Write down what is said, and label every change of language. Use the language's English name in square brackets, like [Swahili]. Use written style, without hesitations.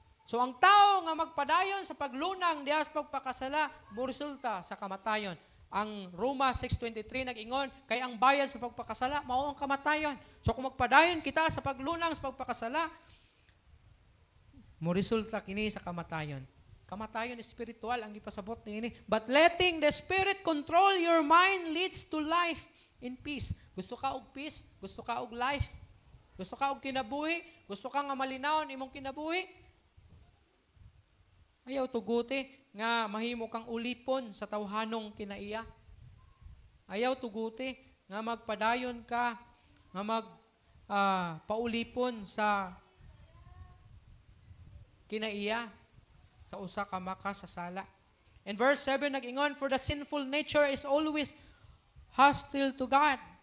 [Cebuano] So ang tao nga magpadayon sa paglunang diya sa pagpakasala, resulta sa kamatayon. Ang Roma 6:23 nag-ingon, kay ang bayad sa pagpakasala mao ang kamatayon. So kung magpadayon kita sa paglunang sa pagpakasala, mo resulta kini sa kamatayon. Kamatayon espiritual ang gipasabot niini. [English] But letting the Spirit control your mind leads to life in peace. [Cebuano] Gusto ka og peace? Gusto ka og life? Gusto ka og kinabuhi? Gusto ka nga malinawon imong kinabuhi? Ayaw tuguti nga mahimo kang ulipon sa tawhanong kinaiya. Ayaw tuguti nga magpadayon ka nga paulipon sa kinaiya sa usa ka makasasala. [English] In verse 7 nag-ingon, for the sinful nature is always hostile to God.